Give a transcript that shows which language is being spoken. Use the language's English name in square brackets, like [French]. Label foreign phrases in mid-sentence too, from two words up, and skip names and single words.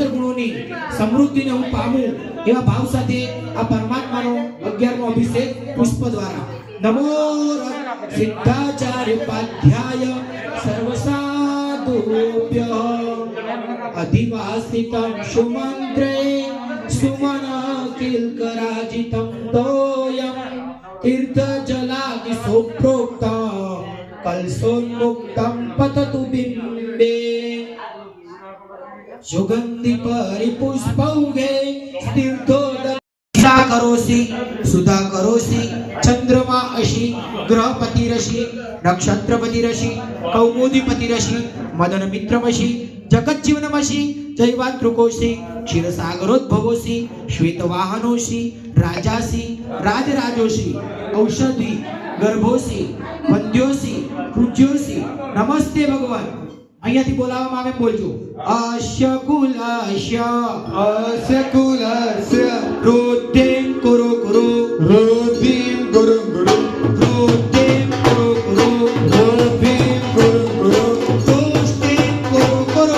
[Gujarati] ગુણોની સમૃદ્ધિને હું પામું એવા ભાવ સાથે આ પરમાત્માનો 11મો અભિષેક પુષ્પ દ્વારા [Sanskrit] નમો સિદ્ધાચાર્ય પાધ્યાય સર્વસાધુભ્ય અધિવાસિતં સુમંત્રે સુમન કિલકરાજિતં તોયં તીર્થજલાદિ સોપ્રોક્તં કલસોન્મુક્તં પતતુ બિંબે સુગંધિ પરિપુષ્પૌગે તીર્થોદય सुधा करोसि चंद्रमा अशी ग्रहपति ऋषि नक्षत्रपति ऋषि कौमुदीपति ऋषि मदन मित्रमसि जगत जीवनमसि जैवातृकोसि क्षीरसागरोद्भवोसि श्वेतवाहनोसि राजासि राजराजोसि औषधि गर्भोसि वंद्योसि पूज्योसि नमस्ते भगवान [Gujarati] અહીંયાથી બોલાવવામાં આવે બોલજો [Sanskrit] અસ્ય કુલસ્ય રુદ્ધિમ કુરુ કુરુ રુદ્ધિમ ગુરુ ગુરુ રુદ્ધિમ કુરુ કુરુ રુદ્ધિમ ગુરુ ગુરુ તુષ્ટિમ કુરુ કુરુ